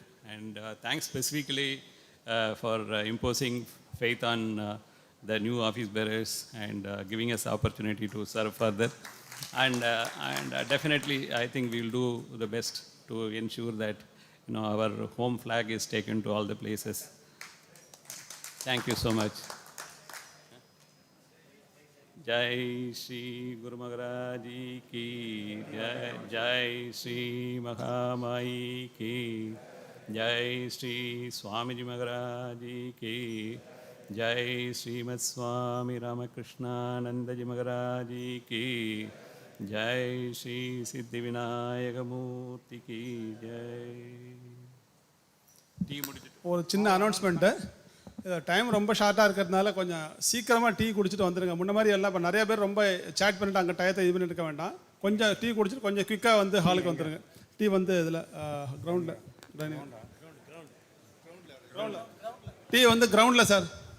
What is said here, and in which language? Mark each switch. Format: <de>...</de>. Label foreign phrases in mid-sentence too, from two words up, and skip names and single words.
<en>And thanks specifically for imposing faith on the new office bearers and giving us the opportunity to serve further. And definitely, I think we will do the best to ensure that our home flag is taken to all the places. Thank you so much.</en> <hi>जय श्री गुरु महाराज की जय, जय श्री महामाई की जय, श्री स्वामीजी महाराज की जय, श्रीमद् स्वामी रामकृष्ण नन्दाजी महाराज की जय, श्री सिद्धि विनायक मूर्ति की जय.</hi> <ta>ஒரு சின்ன அனௌன்ஸ்மெண்ட்டு. டைம் ரொம்ப ஷார்ட்டாக இருக்கிறதுனால கொஞ்சம் சீக்கிரமாக டீ குடிச்சிட்டு வந்துடுங்க. முன்ன மாதிரி எல்லாம் இப்போ நிறைய பேர் ரொம்ப சேட் பண்ணிட்டு அங்கே டயத்தை இது பண்ணிட்டு இருக்க வேண்டாம். கொஞ்சம் டீ குடிச்சிட்டு கொஞ்சம் குயிக்காக வந்து ஹாலுக்கு வந்துடுங்க. டீ வந்து இதில் கிரவுண்டில் டீ வந்து கிரவுண்டில் சார்.</ta>